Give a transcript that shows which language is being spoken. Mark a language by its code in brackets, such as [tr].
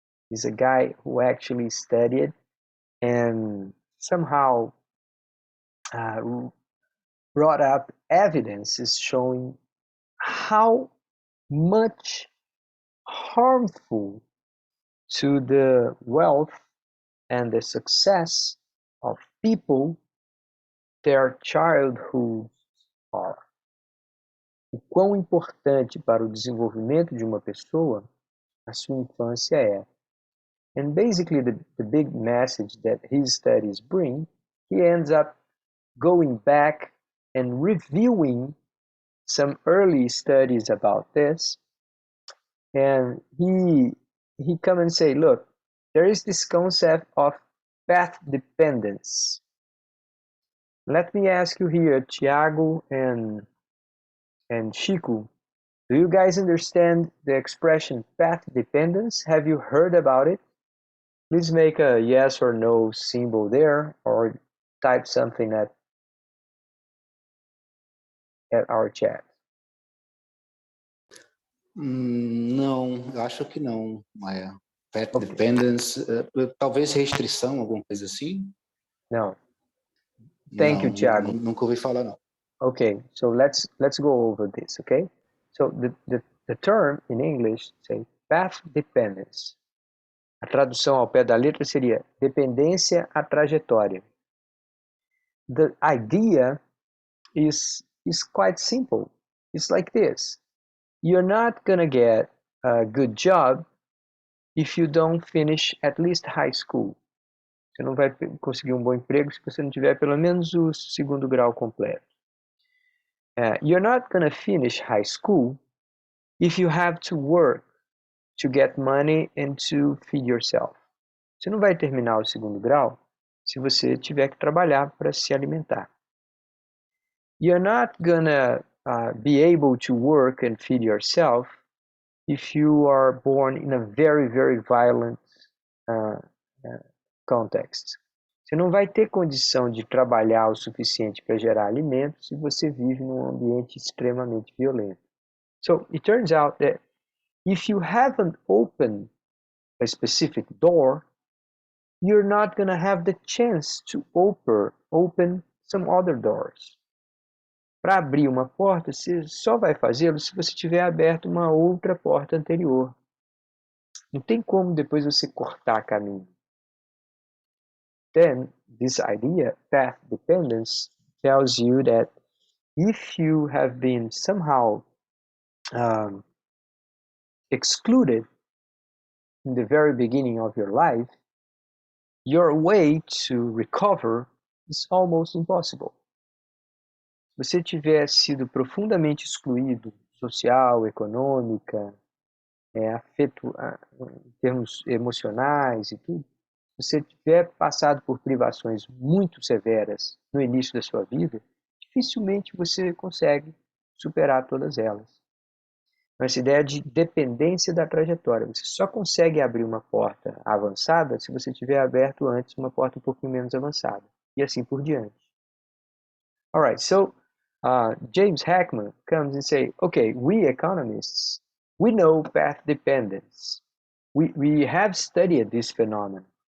[en] He's a guy who actually studied and somehow brought up evidences showing how much harmful to the wealth and the success of people their childhood are. [pt] O quão importante para o desenvolvimento de uma pessoa a sua infância é. [en] And basically the big message that his studies bring, he ends up going back and reviewing some early studies about this, and he come and say, look, there is this concept of path dependence. Let me ask you here, Tiago and Chico, do you guys understand the expression path dependence? Have you heard about it? Please make a yes or no symbol there, or type something at our chat. [pt] Não, eu acho que não, Maia. Path dependence, talvez restrição, alguma coisa assim? [en] No. Thank you, Thiago. [pt] Nunca ouvi falar, não. [en] Okay, so let's go over this, okay? So the term in English say path dependence. [pt] A tradução ao pé da letra seria dependência à trajetória. [en] The idea is quite simple. It's like this. You're not gonna get a good job if you don't finish at least high school. [pt] Você não vai conseguir um bom emprego se você não tiver pelo menos o segundo grau completo. [en] You're not gonna finish high school if you have to work to get money and to feed yourself. [pt] Você não vai terminar o segundo grau se você tiver que trabalhar para se alimentar. [en] You're not gonna be able to work and feed yourself if you are born in a very, very violent context. [pt] Você não vai ter condição de trabalhar o suficiente para gerar alimentos se você vive num ambiente extremamente violento. [en] So it turns out that if you haven't opened a specific door, you're not going to have the chance to open some other doors. [pt] Para abrir uma porta, você só vai fazê-lo se você tiver aberto uma outra porta anterior. Não tem como depois você cortar caminho. [en] Then, this idea, path dependence, tells you that if you have been somehow excluded in the very beginning of your life, your way to recover is almost impossible. [pt] Se você tiver sido profundamente excluído, social, econômica, em termos emocionais e tudo, se você tiver passado por privações muito severas no início da sua vida, dificilmente você consegue superar todas elas. Essa ideia de dependência da trajetória. Você só consegue abrir uma porta avançada se você tiver aberto antes uma porta um pouquinho menos avançada. E assim por diante. [en] All right, so James Heckman comes and say, okay, we economists, we know path dependence. We have studied this phenomenon.